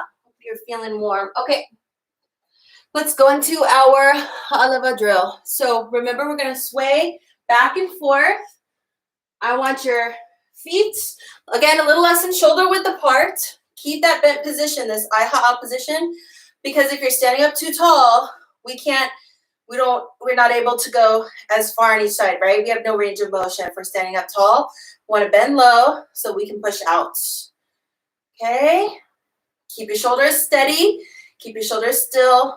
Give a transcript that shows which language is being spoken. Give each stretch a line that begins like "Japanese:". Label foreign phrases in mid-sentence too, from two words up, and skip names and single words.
English: You're feeling warm. Okay. Let's go into our aloha drill. So remember, we're going to sway back and forth. I want your feet, again, a little less than shoulder width apart. Keep that bent position, this ʻaihaʻa position, because if you're standing up too tall, we're not able to go as far on each side, right? We have no range of motion if we're standing up tall. We want to bend low so we can push out. Okay? Keep your shoulders steady. Keep your shoulders still.